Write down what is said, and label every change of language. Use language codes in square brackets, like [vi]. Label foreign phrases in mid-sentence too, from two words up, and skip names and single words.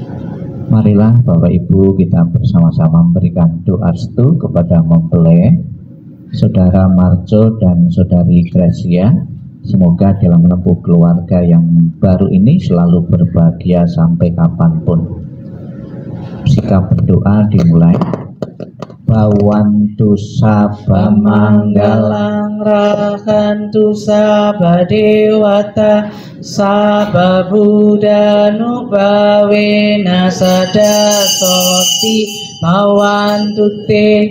[id] Marilah Bapak Ibu kita bersama-sama memberikan doa restu kepada mempelai Saudara Marco dan Saudari Gracia. Semoga dalam menempuh keluarga yang baru ini selalu berbahagia sampai kapanpun. Sikap berdoa dimulai. [pi] Bawantu sabba manggalang rahantu sabba dewata sabba buddha nubhavena sada soti bawantu te.